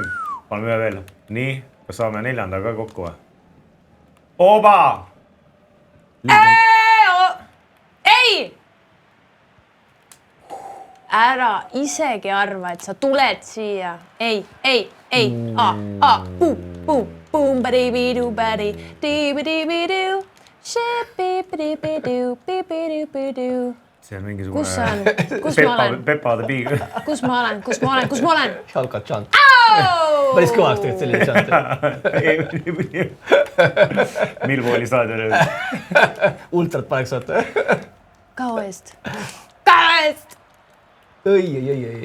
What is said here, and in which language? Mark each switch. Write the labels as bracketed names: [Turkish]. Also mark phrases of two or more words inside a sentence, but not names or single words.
[Estonian] Paneme ühe veel. Nii, kas saame 4. ka kokku või? Oba! Ei! Ära isegi arva, et sa tuled siia. Ei. Boom, badi-bidu-badi, di-bidi-bidu, ship-bidi-bidu-bidu-bidu. See on mingisugune... Kus ma olen? Pepa the Pig. Kus ma olen? Jalka chant. Päris kõvaks tegelikult selline chant. Milvooli staadion. Ultrat paneks vaata. Kao eest. Ei.